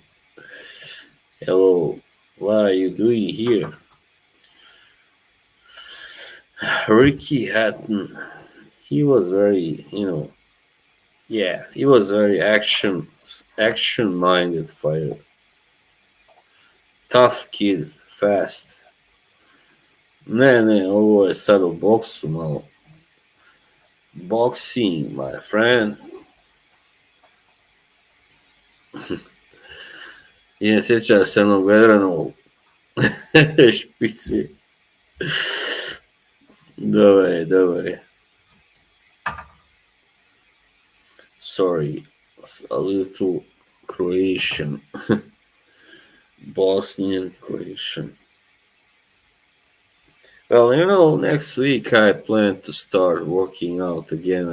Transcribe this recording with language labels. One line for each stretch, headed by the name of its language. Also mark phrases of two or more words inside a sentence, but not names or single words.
English: Hello. What are you doing here? Ricky Hatton. He was very. Yeah, he was very action minded fighter. Tough kid, fast.
Croatian: Ne, ovo je sad o boksu malo.
English: Boxing, my friend.
Croatian: I ne sjeća se onog vedranog špici. Dobar je.
English: Sorry, a little Croatian. Bosnian Croatian. Well, next week I plan to start working out again.